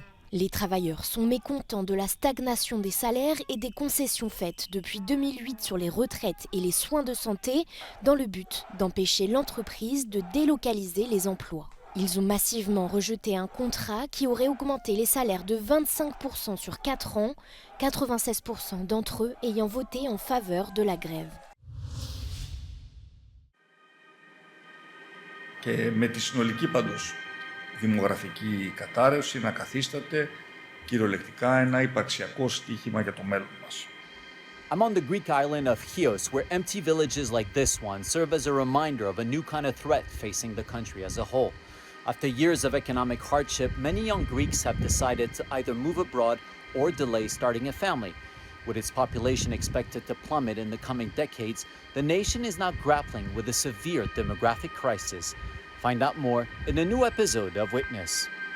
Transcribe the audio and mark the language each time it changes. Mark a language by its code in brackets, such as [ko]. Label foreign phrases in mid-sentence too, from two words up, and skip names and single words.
[fr] Les travailleurs sont mécontents de la stagnation des salaires et des concessions faites depuis 2008 sur les retraites et les soins de santé dans le but d'empêcher l'entreprise de délocaliser les emplois. Ils ont massivement rejeté un contrat qui aurait augmenté les salaires de 25% sur 4 ans, 96% d'entre eux ayant voté en faveur de la grève. [el] Και με τη συνολική πάντως δημογραφική κατάρρευση να καθίσταται κυριολεκτικά ένα υπαρξιακό στοίχημα για το μέλλον μας. [en] I'm on the Greek island of Chios, where empty villages like this one serve as a reminder of a new kind of threat facing the country as a whole. After years of economic hardship, many young Greeks have decided to either move abroad or delay starting a family. With its population expected to plummet in the coming decades, the nation is now grappling with a severe demographic crisis. Find out more in a new episode of Witness.